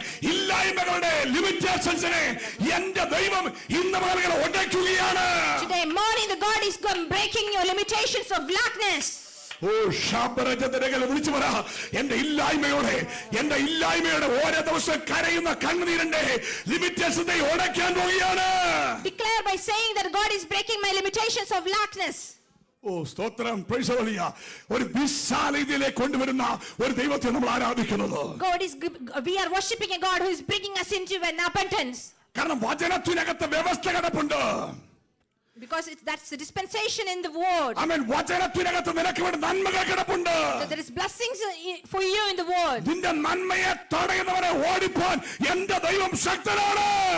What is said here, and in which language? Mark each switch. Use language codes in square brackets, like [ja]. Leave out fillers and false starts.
[ml] ഇല്ലായ്മകളുടെ ലിമിറ്റേഷൻസിനെ എന്റെ ദൈവം ഇന്ന് മുതൽ ഉടയ്ക്കുകയാണ്. [en] Today morning the God is breaking your limitations of blackness. [ml] ഓ ഷാബരജതരകൾ വിളിച്ചു പറ, എന്റെ ഇല്ലായ്മയുടെ ഓരോ ദിവസം കരയുന്ന കണ്ണുനീരിന്റെ ലിമിറ്റേഷനെ ഉടയ്ക്കാൻ പോവുകയാണ്. [en] Declare by saying that God is breaking my limitations of lackness. [ml] ഓ സ്തോത്രം, [en] Praise the Lord. [ml] ഒരു വിശാലതയിലേക്ക് കൊണ്ടുവരുന്ന ഒരു ദൈവത്തെ നമ്മൾ ആരാധിക്കുന്നത്. [en] We are worshiping a God who is bringing us into an abundance. [ml] കാരണം വചനത്തിനകത്ത് വ്യവസ്ഥ കിടപ്പുണ്ട്. [en] Because that's the dispensation in the word. [ml] ആമേൻ. വചനത്തിനകത്ത് നിനക്ക് വേണ്ടി നന്മകൾ കിടപ്പുണ്ട്. [en] There is blessings for you in the word. [ml] നിന്റെ നന്മയെ തടയുന്നവരെ ഓടിപ്പോൻ എന്റെ ദൈവം ശക്തനാണ്.